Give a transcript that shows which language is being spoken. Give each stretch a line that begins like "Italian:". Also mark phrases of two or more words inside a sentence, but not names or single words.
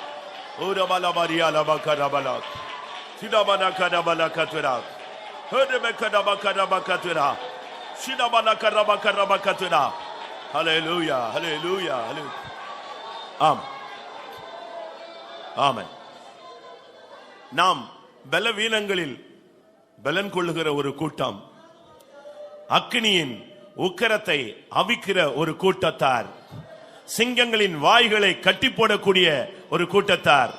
Tamil: Ora bala baria la bakara balak. Sida bana kada balakatura. Hode be kada bakara bakatura. Sida bana kada bakara bakatura. Hallelujah, hallelujah, hallelujah. Amen. நாம் பலவீனங்களில் பலன் கொள்ளுகிற ஒரு கூட்டம், அக்கினியின் உக்கிரத்தை அவிக்கிற ஒரு கூட்டத்தார், சிங்கங்களின் வாய்களை கட்டி போடக்கூடிய ஒரு கூட்டத்தார்.